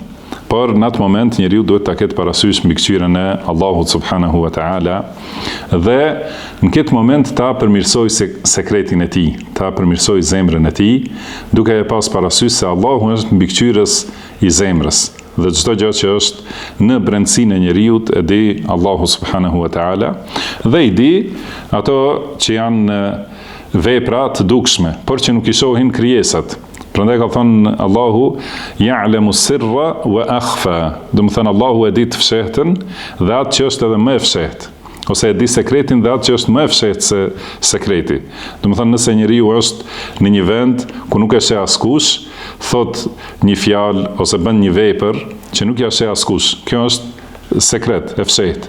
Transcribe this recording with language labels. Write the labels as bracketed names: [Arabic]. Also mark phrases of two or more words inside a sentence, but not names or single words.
[Albanian] Por në atë moment njeriu duhet ta ketë parasysh mbikëqyrjen e Allahut [Arabic] سبحانه وتعالى [Albanian] dhe në këtë moment ta përmirësoj sekretin e tij, ta përmirësoj zemrën e tij, duke e pas parasysh se Allahu është mbikëqyrës i zemrës dhe çdo gjë që është në brendësinë e njeriu e di Allahu [Arabic] سبحانه وتعالى [Albanian] dhe i di ato që janë vepra të dukshme, por që nuk i shohin krijesat. Prandaj ka thënë Allahu [Arabic] يعلم السر وأخفى. [Albanian] Do të thënë Allahu e di të fshehtën dhe atë që është edhe më e fshehtë, ose e di sekretin dhe atë që është më e fshehtë se sekreti. Do të thënë nëse njeriu është në një vend ku nuk e sheh askush, thot një fjalë ose bën një vepër që nuk ja sheh askush, kjo është sekret, e fshehtë.